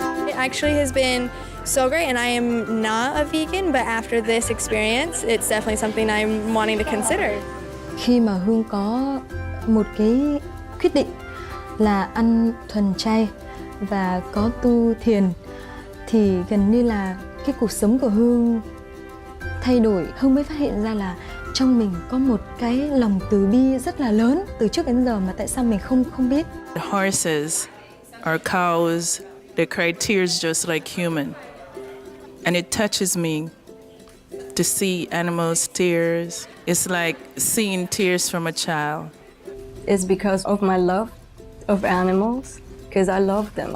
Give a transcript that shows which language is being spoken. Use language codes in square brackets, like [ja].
[en] It actually has been so great, and I am not a vegan, but after this experience, it's definitely something I'm wanting to consider. [vi] Khi mà Hương có một cái quyết định là ăn thuần chay và có tu thiền thì gần như là cái cuộc sống của Hương thay đổi. Hương mới phát hiện ra là trong mình có một cái lòng từ bi rất là lớn từ trước đến giờ mà tại sao mình không biết. [en] The horses or cows, they cry tears just like human. And it touches me to see animals' tears. It's like seeing tears from a child. It's because of my love of animals, because I love them.